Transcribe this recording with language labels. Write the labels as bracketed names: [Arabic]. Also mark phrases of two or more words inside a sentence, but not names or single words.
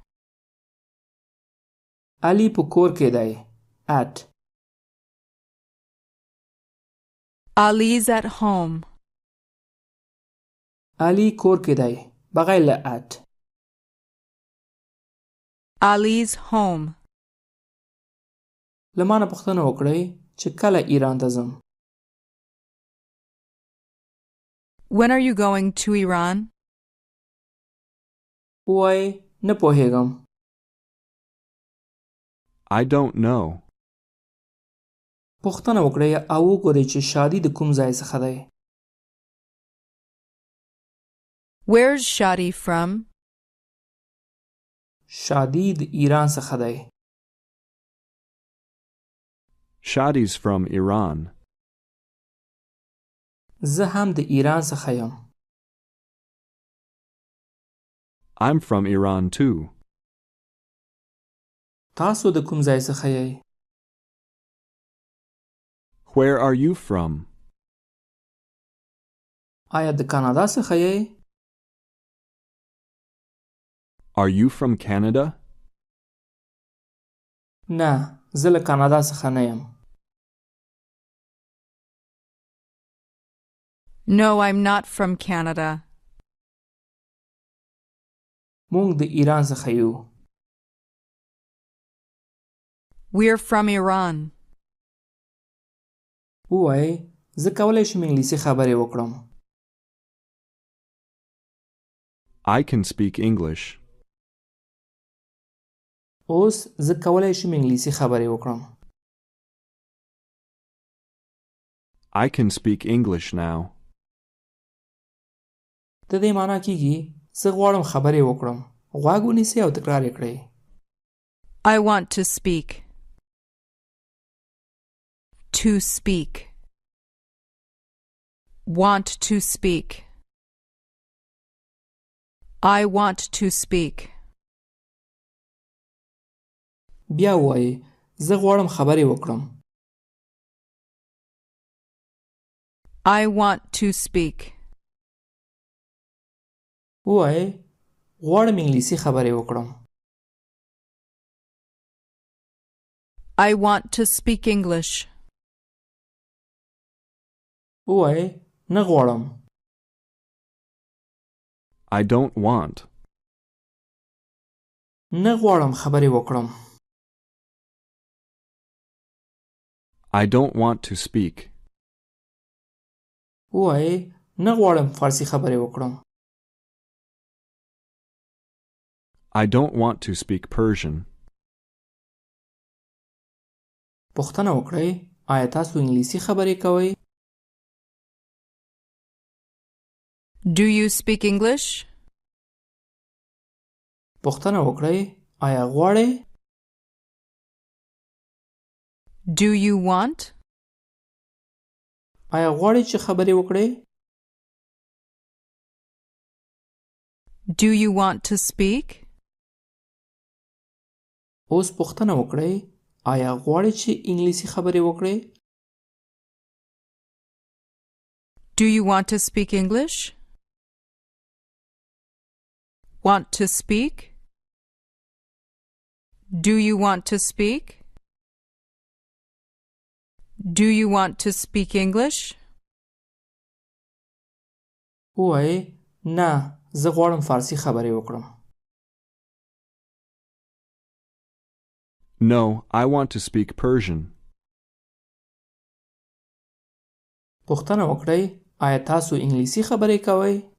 [Pashto] علي په کور کې دی. at. [English] Ali's at home. [Pashto] علي کور کې دی بغیر له at. [English] Ali's home. [Pashto] له ما نه پوښتنه وکړئ چې کله ایران ته ځم. [English] When are you going to Iran? [Pashto] وایي نه پوهېږم. [English] I don't know. [Pashto] پوښتنه وکړئ او وګورئ چې شادي د کوم ځای څخه دی. [English] Where's Shadi from? [Pashto] شادي د ایران څخه دی. [English] Shadi's from Iran. [Pashto] زه هم د ایران څخه یم. [English] I'm from Iran too. [Pashto] تاسو د کوم ځای څخه یئ؟ [English] Where are you from? [Pashto] آیا د کانادا څخه یئ؟ [English] Are you from Canada? [Pashto] نه زه له کانادا څخه نه یم. [English] No, I'm not from Canada. [Pashto] مونږ د ایران څخه یو. [English] We're from Iran. [Pashto] وایي زه کولی شم انګلیسي خبرې وکړم. [English] I can speak English. [Pashto] اوس زه کولی شم انګلیسي خبرې وکړم. [English] I can speak English now. [Pashto] د دې معنا کیږي زه غواړم خبرې وکړم. غوږ ونیسئ او تکرار یې کړئ. [English] I want to speak. To speak. Want to speak. I want to speak. [Pashto] بیا وایي زه غواړم خبرې وکړم. [English] I want to speak. [Pashto] وایي غواړم انګلیسي خبرې وکړم. [English] I want to speak English. [Pashto] وایي نه غواړم. [English] I don't want. [Pashto] نه غواړم خبرې وکړم. [English] I don't want to speak. [Pashto] وایي نه غواړم فارسي خبرې وکړم. [English] I don't want to speak Persian. [Pashto] پوښتنه وکړئ آیا تاسو انګلیسي خبرې کوئ؟ [English] Do you speak English? [Pashto] پوښتنه وکړئ آیا غواړئ؟ [English] Do you want? [Pashto] آیا غواړئ چې خبرې وکړئ؟ [English] Do you want to speak? [Pashto] اوس پوښتنه وکړئ آیا غواړئ چې انګلیسي خبرې وکړئ؟ [English] Do you want to speak English? Want to speak? Do you want to speak? Do you want to speak English? [Pashto] وایي نه زه غواړم فارسي خبرې وکړم. [English] No, I want to speak Persian. [Pashto] پوښتنه وکړئ آیا تاسو انګلیسي خبرې کوئ؟